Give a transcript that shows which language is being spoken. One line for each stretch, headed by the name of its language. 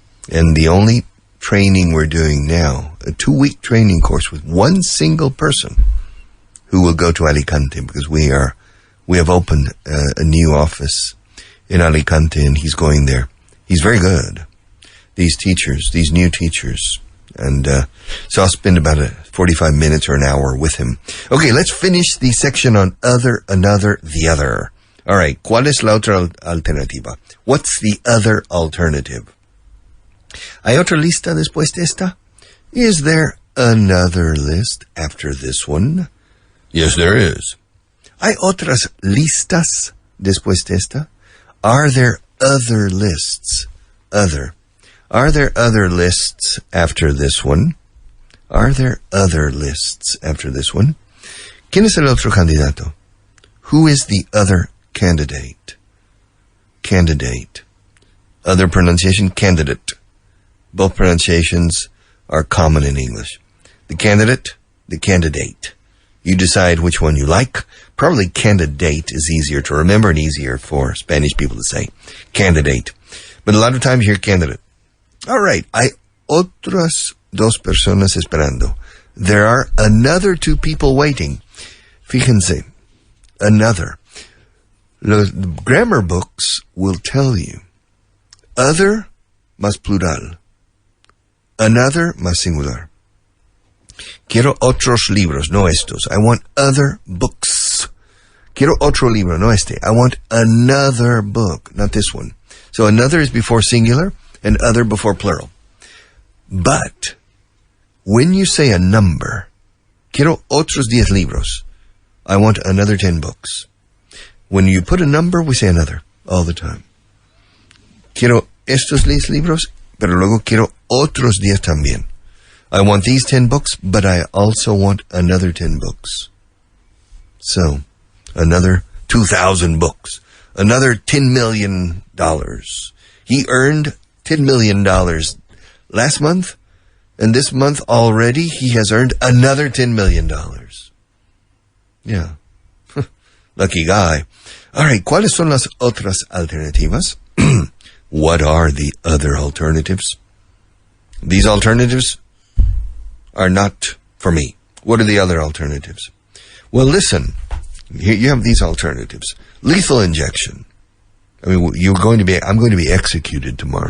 English: And the only training we're doing now, a 2-week training course with one single person who will go to Alicante, because we have opened a new office in Alicante, and he's going there. He's very good. These new teachers. And so I'll spend about 45 minutes or an hour with him. Okay, let's finish the section on other, another, the other. All right,
Spanish: ¿cuál es la otra alternativa?
English: What's the other alternative?
Spanish: ¿Hay otra lista después de esta?
English: Is there another list after this one? Yes, there is.
Spanish: ¿Hay otras listas después de esta?
English: Are there other lists? Are there other lists after this one? Are there other lists after this one?
Spanish: ¿Quién es el otro candidato?
English: Who is the other candidate? Candidate. Other pronunciation, candidate. Both pronunciations are common in English. The candidate, the candidate. You decide which one you like. Probably candidate is easier to remember and easier for Spanish people to say. Candidate. But a lot of times you hear candidate. All right.
Spanish: Hay otras dos personas esperando.
English: There are another 2 people waiting.
Spanish: Fíjense.
English: Another.
Spanish: Los
English: grammar books will tell you.
Spanish: Other más plural. Another más singular. Quiero otros libros, no estos.
English: I want other books.
Spanish: Quiero otro libro, no este.
English: I want another book, not this one. So another is before singular and other before plural. But when you say a number,
Spanish: quiero otros 10 libros.
English: I want another 10 books. When you put a number, we say another all the time.
Spanish: Quiero estos 10 libros, pero luego quiero otros 10 también.
English: I want these 10 books, but I also want another 10 books. So, another 2,000 books. Another $10 million. He earned $10 million last month, and this month already he has earned another $10 million. Yeah. Lucky guy. All right,
Spanish: ¿cuáles son las otras alternativas?
English: What are the other alternatives? These alternatives are not for me. What are the other alternatives? Well, listen. Here you have these alternatives. Lethal injection. I mean, I'm going to be executed tomorrow.